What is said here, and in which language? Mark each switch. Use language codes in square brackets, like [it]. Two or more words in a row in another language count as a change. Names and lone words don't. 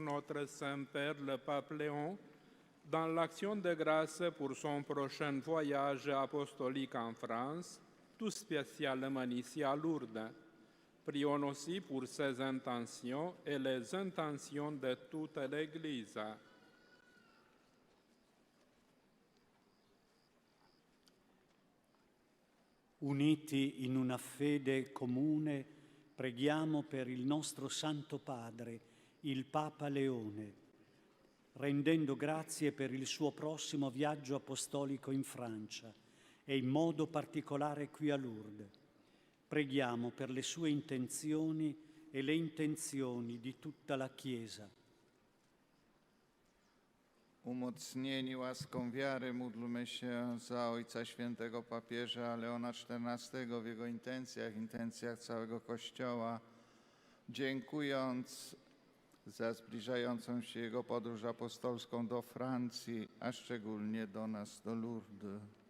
[fr] notre Saint-Père, le Pape Léon, dans l'action de grâce pour son prochain voyage apostolique en France, tout spécialement ici à Lourdes. Prions aussi pour ses intentions et les intentions de toute l'Église. [it] Uniti in una fede comune, preghiamo per il nostro Santo Padre, il Papa Leone, rendendo grazie per il suo prossimo viaggio apostolico in Francia e in modo particolare qui a Lourdes. Preghiamo per le sue intenzioni e le intenzioni di tutta la Chiesa. [pl] Umocnieni łaską wiary módlmy się za Ojca Świętego Papieża Leona XIV w jego intencjach całego Kościoła, dziękując za zbliżającą się jego podróż apostolską do Francji, a szczególnie do nas, do Lourdes.